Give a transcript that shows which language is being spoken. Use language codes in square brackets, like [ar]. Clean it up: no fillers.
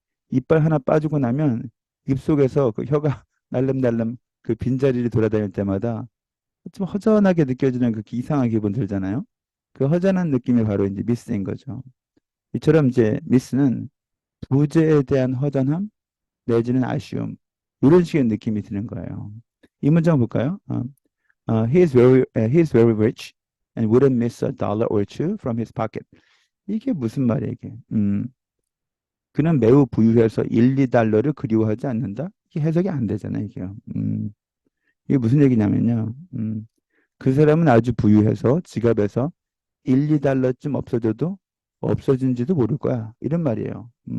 [ko] 이빨 하나 빠지고 나면 입속에서 그 혀가 날름날름 그 빈자리를 돌아다닐 때마다 좀 허전하게 느껴지는 그 이상한 기분 들잖아요. 그 허전한 느낌이 바로 이제 미스인 거죠. 이처럼 이제 미스는 부재에 대한 허전함 내지는 아쉬움 이런 식의 느낌이 드는 거예요. 이 문장 볼까요? [en] He is very rich and wouldn't miss a dollar or two from his pocket. [ko] 이게 무슨 말이에요, 이게? 그는 매우 부유해서 1, 2달러를 그리워하지 않는다? 이게 해석이 안 되잖아요, 이게. 이게 무슨 얘기냐면요. 그 사람은 아주 부유해서 지갑에서 1, 2달러쯤 없어져도 없어진지도 모를 거야. 이런 말이에요.